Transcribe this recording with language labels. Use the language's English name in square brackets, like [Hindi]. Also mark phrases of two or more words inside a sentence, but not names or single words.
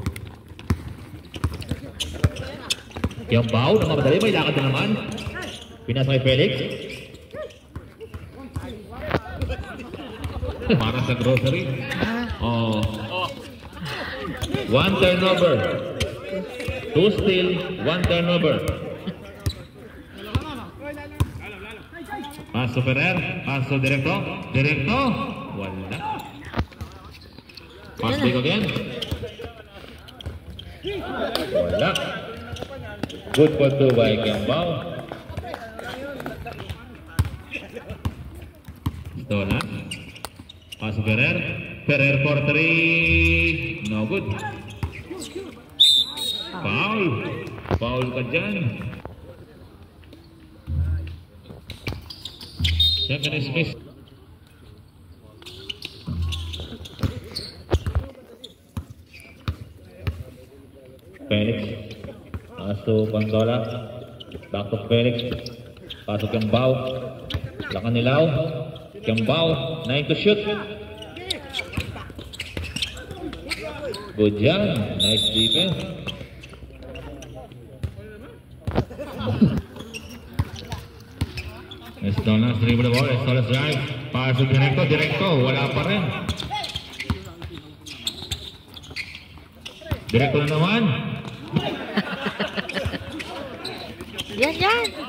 [Filipino] Kiambao, nakamadali, may lakad na naman. Pinasa kay Felix. Para sa grocery. [English] Oh. 1 turnover. 2 steal, 1 turnover. [Filipino] Paso Ferrer, paso Directo. Directo. Wala. [English] Pass back again. Wala. Good for 2 by Kiambao. [Filipino] Stola. [English] Paso Ferrer. Ferrer for 3. No good. [Filipino] Foul. Foul ka dyan. [English] 7 is missed. Felix. Paso Pandola. Back to Felix. [Filipino] Paso Kiambao. Lakan nilaw. [English] Kiambao. 9 to shoot. Good job. Nice defense. Estolas dribble the ball. Estolas drive. [Filipino] Paso Directo. Wala pa rin. Directo na naman. Yan.